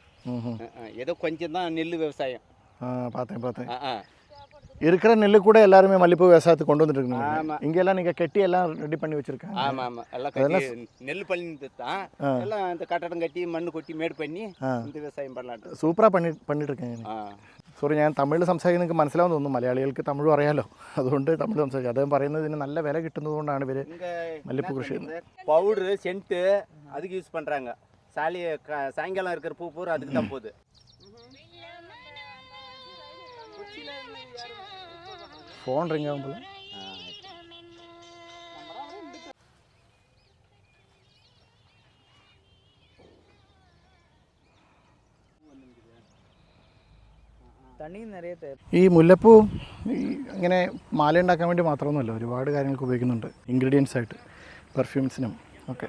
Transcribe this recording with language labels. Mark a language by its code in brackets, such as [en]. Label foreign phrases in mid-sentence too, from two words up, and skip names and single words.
[ta] ஏதோ கொஞ்சம் தான் நெல் விவசாயம். பார்த்தேன். இருக்கிற நெல்லு கூட எல்லாருமே மல்லிப்பூ விவசாயத்துக்கு கொண்டு வந்துட்டு இருக்காங்க. ஆமாம். இங்கெல்லாம் நீங்கள் கட்டி எல்லாம் ரெடி பண்ணி வச்சுருக்காங்க. ஆமாம். எல்லாம் கட்டி நெல் பண்ணி தான் எல்லாம் இந்த கட்டடம் கட்டி மண்ணு கொட்டி மேடு பண்ணி இந்த விவசாயம் பண்ணலான்ட்டு സൂപ്പറാ பண்ணிட்டு இருக்கேன். [ml] സോറി, ഞാൻ തമിഴ് സംസാരിക്കുന്നത് നിങ്ങൾക്ക് മനസ്സിലാവുന്ന തോന്നുന്നു. മലയാളികൾക്ക് തമിഴും അറിയാലോ, അതുകൊണ്ട് തമിഴ് സംസാരിക്കും. അദ്ദേഹം പറയുന്നത് ഇതിന് നല്ല വില കിട്ടുന്നതുകൊണ്ടാണ് ഇവർ മല്ലിപ്പൂ കൃഷി ചെയ്യുന്നത്. [en] powder scent [ta] அதுக்கு யூஸ் பண்ணுறாங்க. சாயங்காலம் இருக்கிற பூ பூரா அதுக்கு தான் போகுது. [en] phone ring [ml] ആകുമ്പോൾ ഈ മുല്ലപ്പൂ ഇങ്ങനെ മാല ഉണ്ടാക്കാൻ വേണ്ടി മാത്രമൊന്നുമല്ല, ഒരുപാട് കാര്യങ്ങൾക്ക് ഉപയോഗിക്കുന്നുണ്ട് ഇൻഗ്രീഡിയൻസ് ആയിട്ട്, പെർഫ്യൂംസിനും ഒക്കെ.